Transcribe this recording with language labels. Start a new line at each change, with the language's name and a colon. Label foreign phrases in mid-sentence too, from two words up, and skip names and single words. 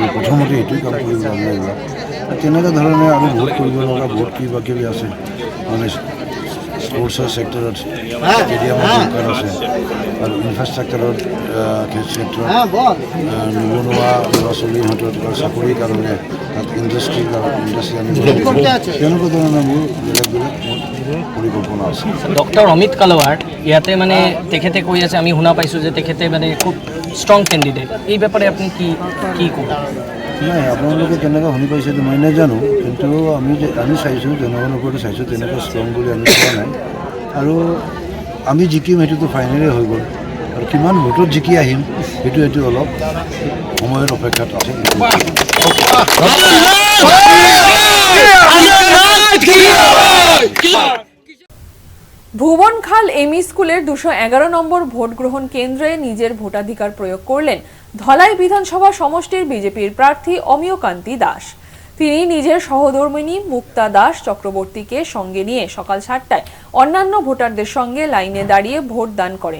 Assamese: প্ৰথমতে এইটোৱে কাম কৰিব লাগিব এইবিলাক। তেনেকুৱা ধৰণে আমি ভোট কৰিব লগা বহুত কিবা কিবি আছে, মানে স্পৰ্টছৰ ছেক্টৰত ষ্টেডিয়ামৰ দৰকাৰ আছে, আৰু ইনফ্ৰাষ্ট্ৰাকচাৰৰ ক্ষেত্ৰত নিবনুৱা ল'ৰা ছোৱালীহঁতৰ চাকৰিৰ কাৰণে তাত ইণ্ডাষ্ট্ৰি আমি তেনেকুৱা ধৰণৰ মোৰ বেলেগ বেলেগ পৰিকল্পনা আছে। ডক্টৰ অমিত কালৱাৰ ইয়াতে মানে তেখেতে কৈ আছে, আমি শুনা পাইছোঁ যে তেখেতে মানে খুব ষ্ট্ৰং কেণ্ডিডেট,
Bangla: এই ব্যাপারে আপনি কি ক'ব?
Assamese: নাই, আপোনালোকে তেনেকৈ শুনি পাইছে মই নাজানো, কিন্তু আমি চাইছোঁ, জনগণৰ ওপৰতে চাইছোঁ, তেনেকৈ ষ্ট্ৰং বুলি আমি কোৱা নাই। আৰু আমি জিকিম সেইটোতো ফাইনেলেই হৈ গ'ল, আৰু কিমান ভোটত জিকি আহিম সেইটো অলপ সময়ৰ অপেক্ষাত আছে।
Bangla: ভুবনখাল এমই স্কুলের 211 নম্বর ভোট গ্রহণ কেন্দ্রে নিজের ভোটাধিকার প্রয়োগ করলেন ধলাই বিধানসভা সমষ্টির বিজেপির প্রার্থী অমিয়কান্তি দাস। তিনি নিজের সহধর্মিণী মুক্তা দাস চক্রবর্তীকে সঙ্গে নিয়ে সকাল 7টায় অন্যান্য ভোটারদের সঙ্গে লাইনে দাঁড়িয়ে ভোট দান করেন।